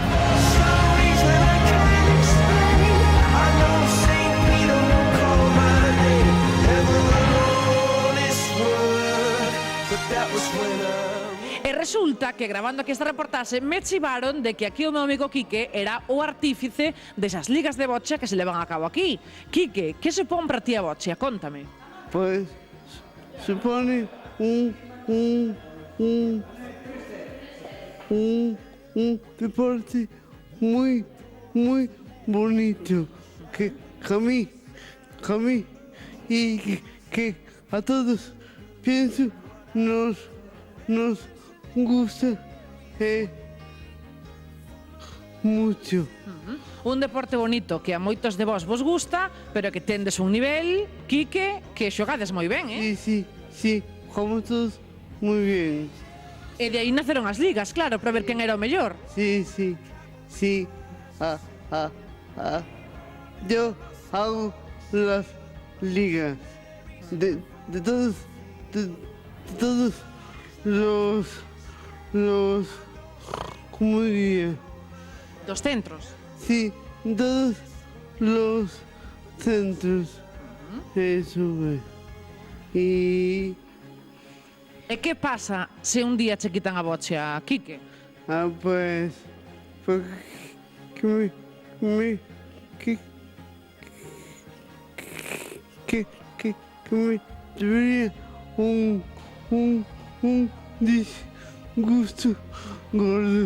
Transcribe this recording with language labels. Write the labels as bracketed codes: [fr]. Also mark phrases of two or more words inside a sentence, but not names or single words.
[gl] E resulta que, grabando aquí esta reportaxe, me chivaron de que aquí o meu amigo Quique era o artífice desas ligas de bocha que se levan a cabo aquí. Quique, que supón para ti a bocha? Contame. [es] Pues supone un deporte muy bonito que a mí y que a todos pienso nos gusta mucho. [gl] Un deporte bonito que a moitos de vos gusta, pero que tendes un nivel, Quique, que xogades moi ben, [es] Sí, jugamos todos moi bien. [gl] E de aí naceron as ligas, claro, para ver quen era o mellor. [es] Sí. Yo hago las ligas de todos los ¿cómo diría? [gl] Dos centros. [es] Sí, todos los centros. [gl] Eso é. E que pasa se un día che quitan a bocha, Quique? [es] Pues que debería un disgusto gordo.